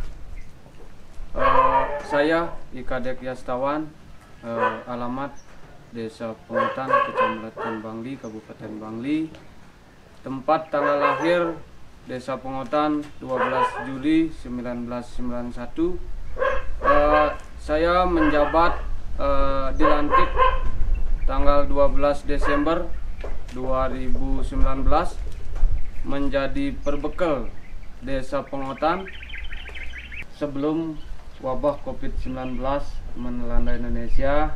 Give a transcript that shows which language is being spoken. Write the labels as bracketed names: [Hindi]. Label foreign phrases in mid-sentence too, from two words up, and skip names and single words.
[Indonesian] Saya Ika Dek Yastawan, alamat Desa Pengutan, Kecamatan Bangli, Kabupaten Bangli. Tempat tanggal lahir Desa Pengutan 12 Juli 1991. Saya menjabat dilantik tanggal 12 Desember 2019 menjadi perbekal Desa Pengutan sebelum wabah COVID-19 melanda Indonesia.